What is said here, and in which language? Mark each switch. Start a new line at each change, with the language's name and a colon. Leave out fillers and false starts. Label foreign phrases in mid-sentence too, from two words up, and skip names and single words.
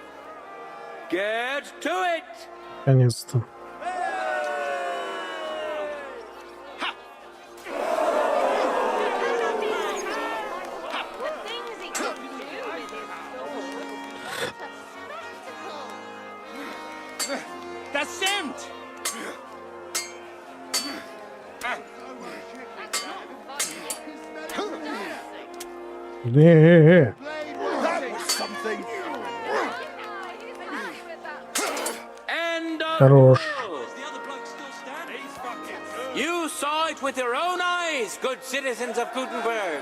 English: Get to it.
Russian: Наконец-то.
German: Das stimmt.
English: Something. End of
Russian: Хорош.
English: You saw it with your own eyes, good citizens of Gutenberg.